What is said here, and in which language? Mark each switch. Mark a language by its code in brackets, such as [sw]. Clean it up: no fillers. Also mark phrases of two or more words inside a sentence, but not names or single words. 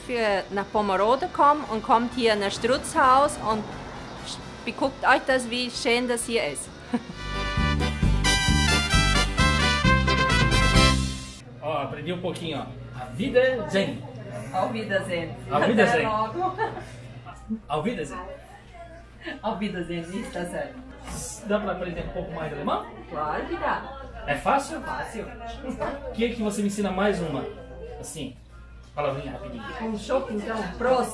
[de] nach Pomerode kommen und kommt hier nach Strutzhaus und beguckt euch das, wie schön das hier ist. [pt] Ó, aprendi um pouquinho, ó. A vida é zen. [de] Auf Wiedersehen. Auf Wiedersehen. [pt] Até logo. [de] Auf Wiedersehen. Auf Wiedersehen, [pt] isso tá certo. Dá para aprender um pouco mais de alemão? Claro que dá. É fácil? Fácil. Queria que você me ensina mais uma. Assim, palavrinha rapidinho. Um chopp, então. Prost.